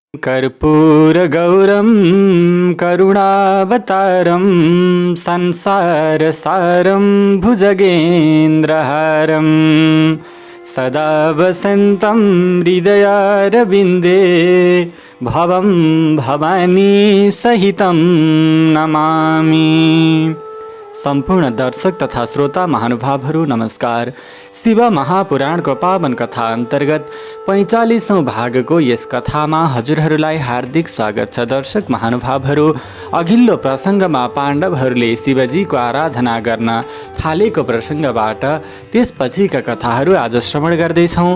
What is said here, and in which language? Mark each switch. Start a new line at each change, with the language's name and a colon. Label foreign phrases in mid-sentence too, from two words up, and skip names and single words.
Sanskrit: कर्पूरगौरं करुणावतारं संसारसारं भुजगेन्द्रहारं सदा वसन्तं हृदयारविन्दे भवं भवानी सहितं नमामि।
Nepali: सम्पूर्ण दर्शक तथा श्रोता महानुभावहरू नमस्कार। शिव महापुराणको पावन कथा अन्तर्गत 45औं भागको यस कथामा हजुरहरूलाई हार्दिक स्वागत छ। दर्शक महानुभावहरू, अघिल्लो प्रसङ्गमा पाण्डवहरूले शिवजीको आराधना गर्न थालेको प्रसङ्गबाट त्यसपछिका कथाहरू आज श्रवण गर्दैछौँ।